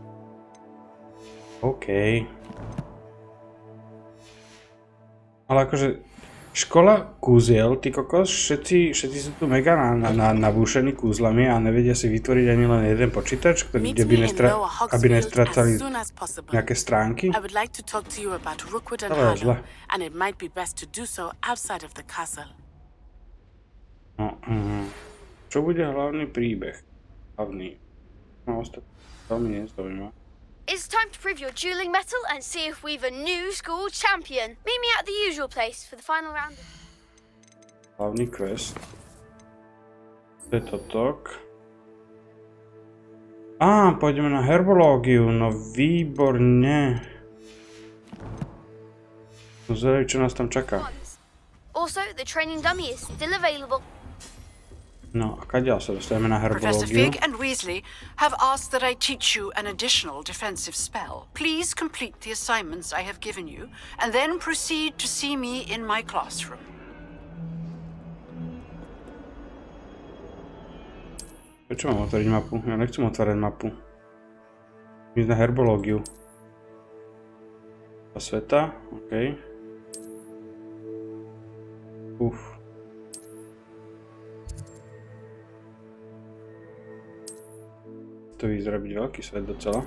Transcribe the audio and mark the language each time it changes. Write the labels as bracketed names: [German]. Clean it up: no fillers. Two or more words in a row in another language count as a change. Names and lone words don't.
[Slovak] OK. Ale akože... Škola kúziel, ty kokos, všetci sú tu mega nabúšení kúzlami a nevedia si vytvoriť ani len jeden počítač, kde by aby nestrácali nejaké stránky. [English] I would like to talk to you about Rookwood and [Slovak] To je zle. [English] Harlow, and it might be best to do so outside of the castle. [Slovak] No, čo bude hlavný príbeh? Hlavný. No, ostatných veľmi nezaujíma. [English] It's time to prove your dueling mettle and see if we've a new school champion. Meet me at the usual place for the final round. [Slovak] Hlavný quest. To je totok. Pôjdeme na herbológiu, no výborne. No zvedaj, čo nás tam čaká. [English] Also, the training dummy is still available. [Slovak] No a kadiaľ sa dostaneme na [English] Professor [Slovak] herbológiu? [English] Fig and Weasley have asked that I teach you an additional defensive spell. Please complete the assignments I have given you, and then proceed to see me in my classroom. [Slovak] Prečo mám otvoriť mapu? Ja nechcem otvárať mapu. Ísť na herbológiu. Sveta, okej. To vyzerá byť veľký svet docela.